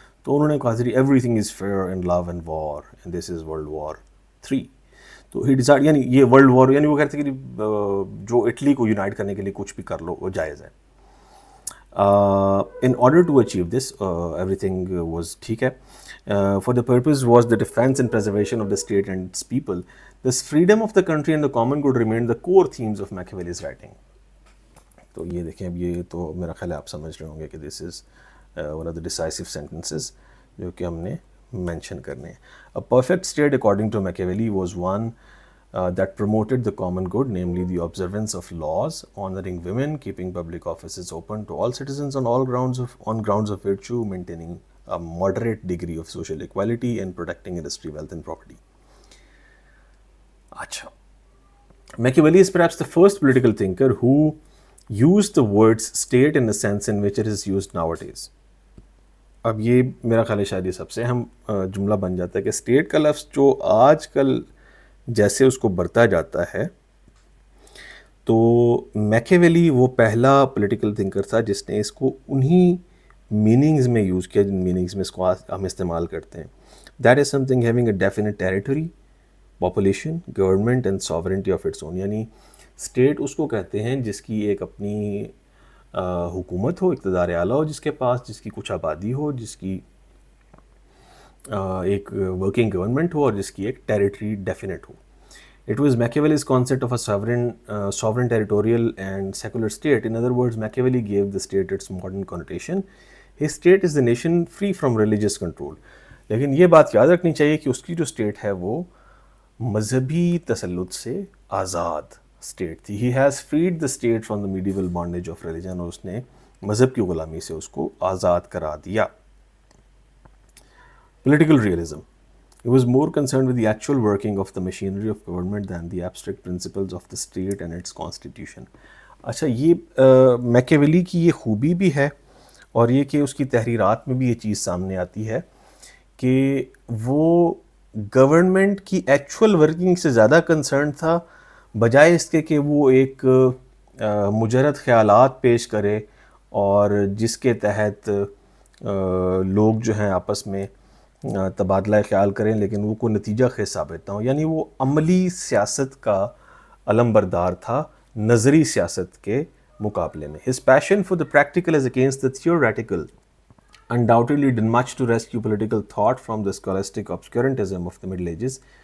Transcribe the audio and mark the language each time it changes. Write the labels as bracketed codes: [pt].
[ur] تو انہوں نے کہا تھا [en] Everything is fair in love and war and this is world war 3. [ur] تو [en] ہی ڈیسائڈ، [ur] یعنی یہ ورلڈ وار، یعنی وہ کہتے ہیں کہ جو اٹلی کو یونائٹ کرنے کے لیے کچھ بھی کر لو وہ جائز ہے. [en] In order to achieve this, everything was [ur] ٹھیک ہے. [en] For the purpose was the defense and preservation of the state and its people. Thus freedom of the country and the common good remained the core themes of Machiavelli's writing. [ur] تو یہ دیکھیں، اب یہ تو میرا خیال ہے آپ سمجھ رہے ہوں گے کہ [en] this is one of the decisive sentences [ur] جو کہ ہم نے مینشن کرنے ہیں. [en] A perfect state according to Machiavelli was one that promoted the common good, namely the observance of laws, honoring women, keeping public offices open to all citizens on grounds of virtue, maintaining a moderate degree of social equality, and protecting industry, wealth, and property. Acha. Machiavelli is perhaps the first political thinker who used the words state in the sense in which it is used nowadays. [ur] اب یہ میرا خیال ہے شاید یہ سب سے اہم جملہ بن جاتا ہے کہ اسٹیٹ کا لفظ جو آج کل جیسے اس کو برتا جاتا ہے، تو میکیویلی وہ پہلا پولیٹیکل تھنکر تھا جس نے اس کو انہی میننگز میں یوز کیا جن میننگز میں اس کو ہم استعمال کرتے ہیں. [en] That is something having a definite territory, population, government and sovereignty of its own. [ur] یعنی اسٹیٹ اس کو کہتے ہیں جس کی ایک اپنی حکومت ہو، اقتدار اعلیٰ ہو جس کے پاس، جس کی کچھ آبادی ہو، جس کی ایک ورکنگ گورنمنٹ ہو، اور جس کی ایک territory definite ہو. [en] It was Machiavelli's concept of a sovereign territorial and secular state. In other words, Machiavelli gave the state its modern connotation. His state is the nation free from religious control. [ur] لیکن یہ بات یاد رکھنی چاہیے کہ اس کی جو state ہے وہ مذہبی تسلط سے آزاد اسٹیٹ تھی. [en] He has freed the state from the medieval bondage of religion. [ur] اور اس نے مذہب کی غلامی سے اس کو آزاد کرا دیا. [en] Political realism. He was more concerned with the actual working of the machinery of government than the abstract principles of the state and its constitution. [ur] اچھا، یہ میکیویلی کی یہ خوبی بھی ہے، اور یہ کہ اس کی تحریرات میں بھی یہ چیز سامنے آتی ہے کہ وہ گورنمنٹ کی ایکچول ورکنگ سے زیادہ کنسرن تھا، بجائے اس کے کہ وہ ایک مجرد خیالات پیش کرے اور جس کے تحت لوگ جو ہیں آپس میں تبادلہ خیال کریں لیکن وہ کوئی نتیجہ خیز ثابت نہ ہو. یعنی وہ عملی سیاست کا علم بردار تھا نظری سیاست کے مقابلے میں. [en] His passion for the practical as against the theoretical undoubtedly did much to rescue political thought from the scholastic obscurantism of the Middle Ages.